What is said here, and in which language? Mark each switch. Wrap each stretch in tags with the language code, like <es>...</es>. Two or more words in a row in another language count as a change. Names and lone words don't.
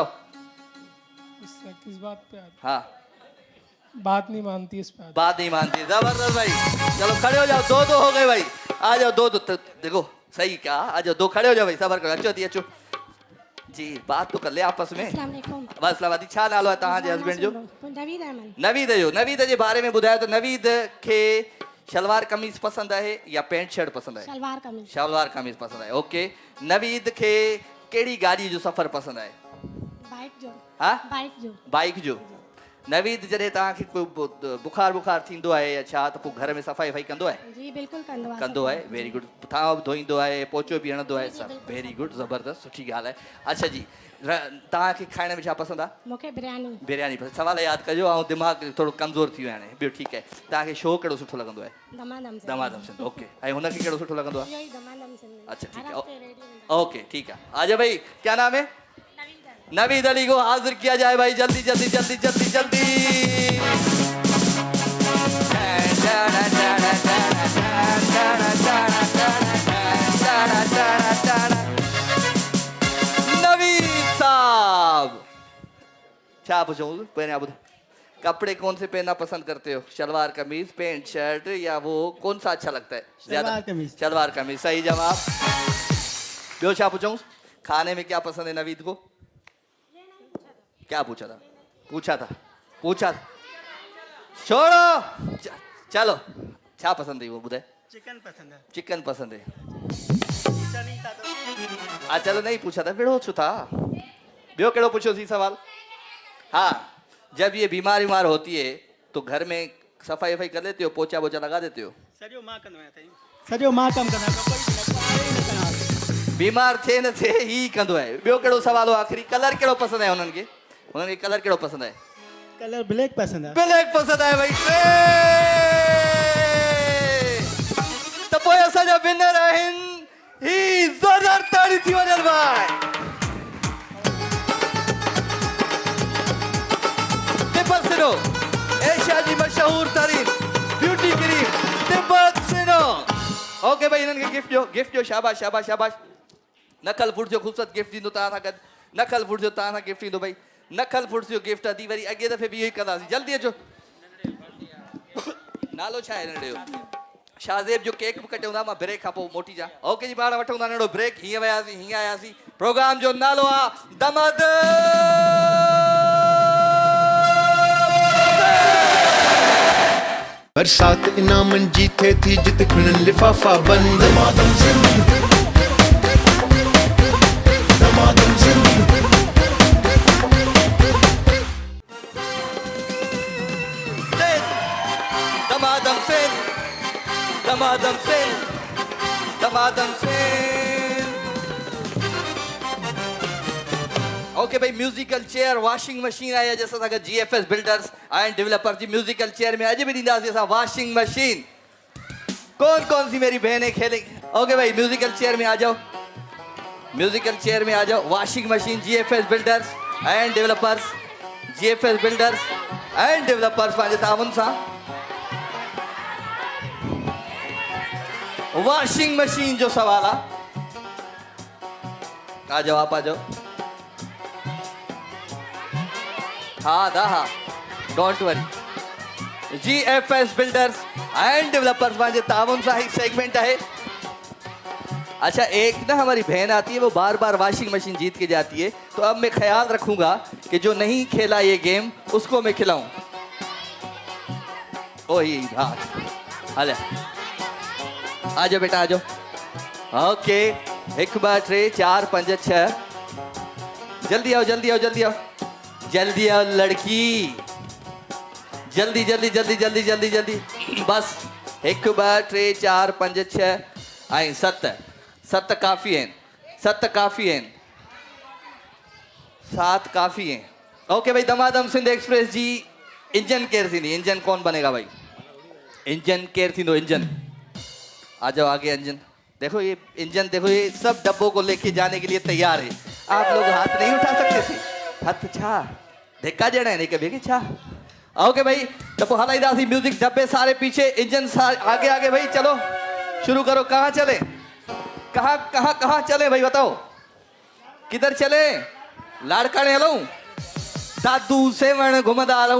<ur>غصہ کس بات پہ آتا ہاں, ہے؟ بات نہیں مانتی اس پہ. بات نہیں مانتی۔ زبردست بھائی۔ چلو کھڑے ہو جاؤ۔ 2-2 ہو گئے بھائی۔ آ جاؤ. 2-2 دیکھو صحیح کہا۔ آ جاؤ، 2 کھڑے ہو جاؤ بھائی۔ صبر کرو. اچھو دیا جی، بات تو کر لے آپس میں.</ur> <sd>बस लवादी छा नालो है तहां जे हस्बैंड जो? नवीद अहमद। नवीद जो। नवीद जे बारे में ॿुधायो त नवीद खे शलवार कमीज पसंद है या</sd> <en>pant shirt</en> <sd>पसंद है? सलवार कमीज।</sd> <ur>شلوار قمیض پسند ہے.</ur> <sd>ओके, नवीद खे केड़ी गाड़ी जो सफर पसंद है? बाइक जो। हाँ, बाइक जो। बाइक जो। नवीद जॾहिं तव्हांखे कोई बुखार थींदो आहे या छा त पोइ घर में सफ़ाई वफ़ाई कंदो आहे? जी बिल्कुल कंदो आहे।</sd> <en>very good.</en> <sd>थांव बि धोईंदो आहे, पोचो बि हणंदो आहे, सभु</sd> <en>very good,</en> <sd>ज़बरदस्त, सुठी ॻाल्हि आहे। अच्छा जी, तव्हांखे खाइण में छा पसंदि आहे? मूंखे बिरयानी। बिरयानी पसंदि। सवाल यादि कजो, ऐं दिमाग़ थोरो कमज़ोर थी वियो आहे हाणे। ॿियो ठीकु आहे। तव्हांखे शो कहिड़ो सुठो लॻंदो आहे? दमादम सिंध। ओके। ऐं हुनखे कहिड़ो सुठो लॻंदो आहे? अच्छा ठीकु आहे, ओके ठीकु आहे।</sd> <ur>آجا بھائی، کیا نام ہے? نوید علی کو حاضر کیا جائے بھائی، جلدی جلدی جلدی جلدی جلدی. نوید صاحب، کیا پوچھوں? پہلے آپ کپڑے کون سے پہننا پسند کرتے ہو? شلوار قمیض,</ur> <en>pant shirt,</en> <ur>، یا وہ کون سا اچھا لگتا ہے زیادہ? شلوار قمیض۔ صحیح جواب.</ur> <sd>ॿियो छा पूछूं?</sd> <ur>کھانے میں کیا پسند ہے نوید کو? کیا پوچھا تھا? چھوڑو، چلو، چھا پسند ہے وہ ٻڌائے? چکن پسند ہے. چکن پسند ہے۔ چلو نہیں پوچھا تھا، پھر چھو تھا.</ur> <sd>ॿियो कहिड़ो पुछो सी सवाल?</sd> <ur>ہاں، جب یہ بیمار ہوتی ہے تو گھر میں صفائی وفائی کر لیتے ہو، پوچا ووچا لگا دیتے ہو?</ur> <sd>सॼो मां कंदो आहियां साईं, सॼो मां कमु कंदो आहियां। बीमार थे न थे ही कंदो आहे। ॿियो कहिड़ो सवाल हो आख़िरी? कलर कहिड़ो पसंदि आहे हुननि खे? कलर कहिड़ो पसंदि आहे?</sd> <en>colour black</en> <ur>پسند ہے.</ur> <sd>ब्लैक पसंद आहे भाई। त पोइ असांजा विनर आहिनि ही। ज़ोरदार ताड़ी थी वञनि भाई। तिब्बत-सिनो, एशिया जी मशहूर तरीन ब्यूटी क्रीम तिब्बत-सिनो। ओके भाई, हिननि खे गिफ्ट ॾियो। शाबाश शाबाश शाबाश। नकल फूड जो ख़ूबसूरत गिफ्ट ॾींदो तव्हां सां गॾु। नकल फूड जो तव्हां सां गिफ्ट ईंदो भाई। नकल फूड्स जो गिफ्ट अदी वरी अॻे दफ़े बि इहो ई कंदासीं। जल्दी अचो। नालो छा आहे नंढे जो? शाहज़ेब जो केक बि कटियो था। मां ब्रेक खां पोइ मोटी जा। ओके जी, पाण वठूं था नंढो ब्रेक। हीअं वियासीं, हीअं आयासीं। प्रोग्राम जो नालो आहे दमद। बरसात इनामन जी थे थी जित खिलन लिफाफा बंद। दमादम सिंध, दमादम सिंध। दमादम सिंध, दमादम सिंध, दमादम सिंध। ओके भाई,</sd> <en>musical chair washing machine</en> <sd>आहे अॼु असां सां गॾु GFS बिल्डर्स एंड डेवलपर जी</sd> <en>musical chair</en> <sd>में अॼु बि ॾींदासीं असां</sd> <en>washing machine.</en> <ur>کون سی میری بہنیں کھیلیں گی؟ اوکے بھائی,</ur> <en>musical chair</en> <ur>میں آ جاؤ,</ur> <en>musical chair</en> <ur>میں آ جاؤ.</ur> <en>washing machine</en> <sd>GFS बिल्डर्स एंड डेवलपर्स, GFS बिल्डर्स एंड डेवलपर्स पंहिंजे ताउन सां</sd> <en>washing machine</en> <sd>जो सवाल आहे।</sd> <ur>آ جاؤ، آپ آ جاؤ۔ ہاں دا ہاں,</ur> <en>don't worry.</en> <sd>GFS बिल्डर्स एंड डेवलपर्स पंहिंजे ताउन सां ही सेगमेंट है।</sd> <ur>اچھا، ایک نا ہماری بہن آتی ہے، وہ بار بار</ur> <en>washing machine</en> <ur>جیت کے جاتی ہے، تو اب میں خیال رکھوں گا کہ جو نہیں کھیلا یہ گیم اس کو میں کھلاؤں. او ہی ہاں، ہلے آ جاؤ بیٹا، آ جاؤ. اوکے، 1 2 3 4 5 6. جلدی آؤ جلدی آؤ جلدی آؤ جلدی آؤ لڑکی، جلدی جلدی جلدی جلدی جلدی جلدی.</ur> <sd>बस 1 2 3 4 5 6 ऐं 7 7 काफ़ी आहिनि, 7 काफ़ी आहिनि, 7 काफ़ी आहिनि। ओके भाई, दमादम सिंध एक्सप्रेस जी इंजन केयर थींदी।</sd> <ur>انجن کون بنے گا بھائی?</ur> <sd>इंजन केयर थींदो।</sd> <ur>انجن آ جاؤ آگے. انجن دیکھو، یہ انجن دیکھو، یہ سب ڈبوں کو لے کے جانے کے لیے تیار ہے. آپ لوگ ہاتھ نہیں اٹھا سکتے تھے?</ur> <sd>हाथ छा धिक्का ॾियणा आहिनि हिक ॿिए खे छा? ओके भाई, तो पोइ हलाईंदासीं म्यूजिक।</sd> <ur>ڈبے سارے پیچھے، انجن آگے آگے بھائی. چلو شروع کرو۔ کہاں چلے? کہاں کہاں کہاں چلے بھائی بتاؤ? کدھر چلے?</ur> <sd>लाड़काने हलूं? दादू सेवण घुमंदा हलूं?</sd>